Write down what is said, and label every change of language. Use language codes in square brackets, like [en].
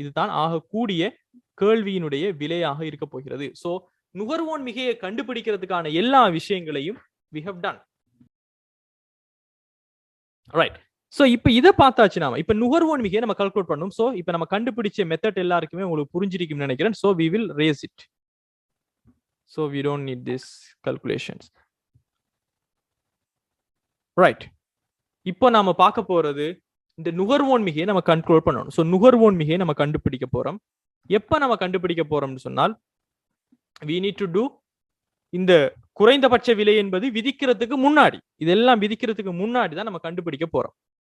[ta] இதுதான் ஆகக்கூடிய கேள்வியினுடைய விலையாக இருக்க போகிறது. சோ நுகர்வோன் மிகையை கண்டுபிடிக்கிறதுக்கான எல்லா விஷயங்களையும் [en] we have done. [ta] Right. So இப்ப இதை பார்த்தாச்சு. நாம இப்ப நுகர்வோன் மிகையை நம்ம கால்குலேட் பண்ணணும். சோ இப்ப நம்ம கண்டுபிடிச்ச மெத்தட் எல்லாருக்குமே உங்களுக்கு புரிஞ்சிருக்கும்னு நினைக்கிறேன். [en] So we will raise it. so we don't need this calculations. [ta] Right. இப்போ நாம பார்க்க போறது இந்த நுகர்வோன் மிகையை நம்ம கண்ட்ரோல் பண்ணணும். சோ நுகர்வோன் மிகையை நம்ம கண்டுபிடிக்க போறோம். எப்ப நம்ம கண்டுபிடிக்க போறோம்னு சொன்னால் [en] we need to do [ta] இந்த குறைந்தபட்ச விலை என்பது விதிக்கிறதுக்கு முன்னாடி, இதெல்லாம் விதிக்கிறதுக்கு முன்னாடி தான் நம்ம கண்டுபிடிக்க போறோம்.